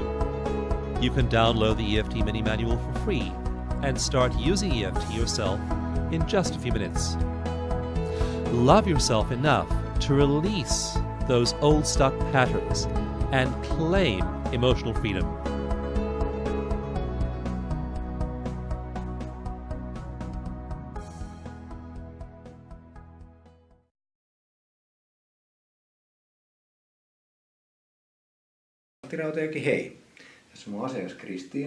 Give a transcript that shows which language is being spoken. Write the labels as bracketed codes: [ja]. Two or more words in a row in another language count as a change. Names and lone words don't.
[en] You can download the EFT mini manual for free and start using EFT yourself in just a few minutes. Love yourself enough to release those old stuck patterns and claim emotional freedom. [fi] Matti Rautajoki, hei. Tässä on mun asiakas Kristiina.